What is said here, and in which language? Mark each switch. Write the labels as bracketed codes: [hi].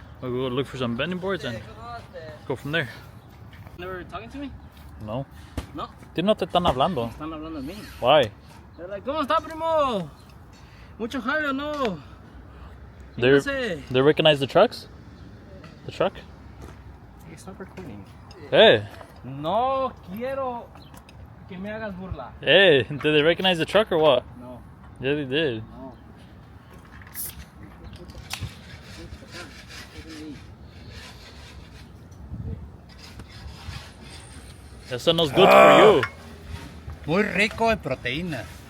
[en] We'll go look for some bending boards and go from there. Never talking to me? No. No. [es] Ti no te están hablando. Están hablando de mí. [en] Why? They're like, [es] ¿cómo está, primo? Mucho jale, no. [en] They recognize the trucks? The truck? Hey, stop recording. Hey. [es] No quiero que me hagas burla. [en] Hey, did they recognize the truck or what? No. Yeah, they did. No. [es] Eso no es [en] good for you. [es] Muy rico en proteína.